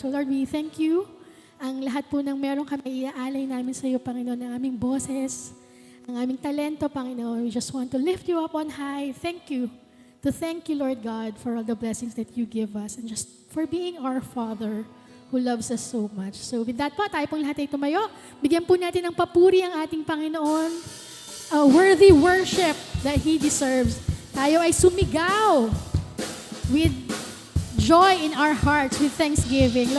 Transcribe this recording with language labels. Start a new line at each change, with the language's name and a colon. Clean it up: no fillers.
English: So Lord, we thank you.
Filipino: Ang lahat po ng meron kami, iaalay namin sa iyo, Panginoon, ang aming boses, ang aming talento, Panginoon.
English: We just want to lift you up on high. Thank you. To thank you, Lord God, for all the blessings that you give us and just for being our Father who loves us so much. So with that
Filipino: po, tayo pong lahat ay tumayo. Bigyan po natin ng papuri ang ating Panginoon.
English: A worthy worship that He deserves.
Filipino: Tayo ay sumigaw
English: with joy in our hearts, with thanksgiving.